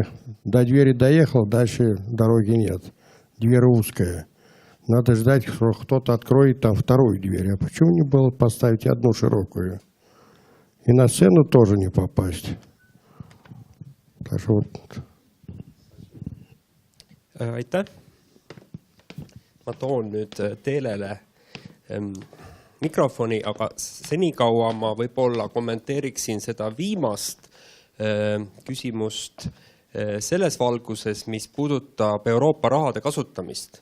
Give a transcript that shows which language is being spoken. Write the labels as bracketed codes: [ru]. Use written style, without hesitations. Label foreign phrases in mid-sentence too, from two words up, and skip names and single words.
[ru] До двери доехал, дальше дороги нет. Дверь узкая. Надо ждать, что кто-то откроет там вторую дверь. А почему не было поставить одну широкую? И на сцену тоже не попасть. Так что вот. [et] Aitäh. Ma toon nüüd teelele mikrofoni, aga senikaua ma võib-olla kommenteeriksin seda viimast küsimust selles valguses, mis puudutab Euroopa rahade kasutamist.